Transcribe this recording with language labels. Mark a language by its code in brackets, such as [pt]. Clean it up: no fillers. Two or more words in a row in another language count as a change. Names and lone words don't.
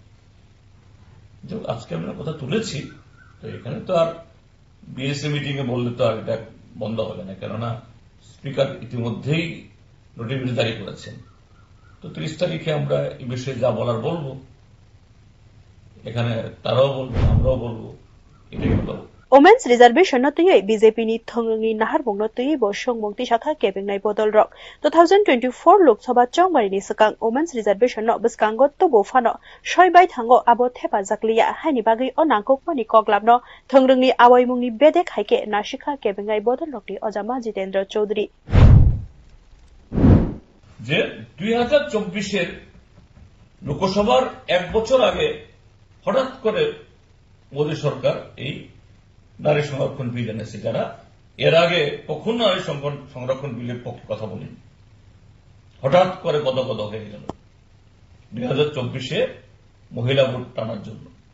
[bn] আজকে আমরা কথা তুলেছি তো এখানে তো আর বিএসএ মিটিং এ বললে তো আর এটা বন্ধ হবে না কেননা স্পিকার ইতিমধ্যেই নোটিফিকেশন জারি করেছেন তো 30 তারিখে আমরা এই বিষয়ে যা বলার বলবো এখানে তারাও বলবো আমরাও বলবো এটাই হলো [en] Women's Reservation [trp] no tei BJP ni thongrungi nahar bongno tei bo songmungti shakha kebengnai bodol rok 2024 Lok Sabha chongmari ni sakang [en] Women's Reservation [trp] no biskango to bo fano soibai thango abo thepa jakliya haini bagai o nangkokmani koklamno thongrungni awaimungni bedek haike nashikha kebengai bodol rokni Ojama Jitendra Chaudhary [bn] যে 2024 এর লোকসভার এক বছর আগে হঠাৎ করে মোদী সরকার এই নারী সংরক্ষণ বিল এনেছে যারা এর আগে কখনো নারী সংরক্ষণ বিলের পক্ষে কথা বলেনি হঠাৎ করে গদগদ হয়ে গেল 2024-এ মহিলা ভোট টানার জন্য